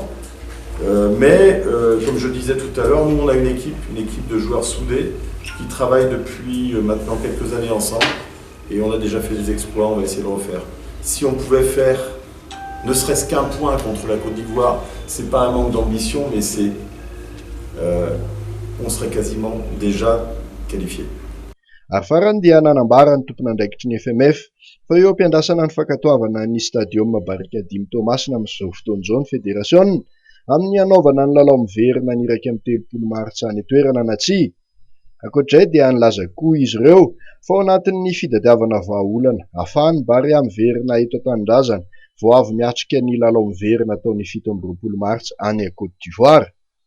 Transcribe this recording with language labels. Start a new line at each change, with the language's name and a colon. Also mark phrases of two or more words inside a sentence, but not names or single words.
French: Mais comme je disais tout à l'heure, nous on a une équipe de joueurs soudés qui travaillent depuis maintenant quelques années ensemble et on a déjà fait des exploits, on va essayer de le refaire. Si on pouvait faire ne serait-ce qu'un point contre la Côte d'Ivoire, c'est pas un manque d'ambition, mais c'est on serait quasiment déjà qualifié.
Malagasy: Ary farany dia nanambara ny tompon'andraikitry ny FMF fa eo ampiandrasana ny fankatoavana ny stadium Barika Dimy Tomasina amin'izao fotoan'izao ny fédération amin'ny hanaovana ny lalao miverina ny 1 Martsa any toerana na tsia. Ankoatr'izay dia nilaza koa izy ireo fa ao anatin'ny fitadiavana vahaolana ahafahany Barea miverina eto an-tanindrazana vao avy miatrika ny lalao miverina taon'ny 17 Martsa any Côte d'Ivoire.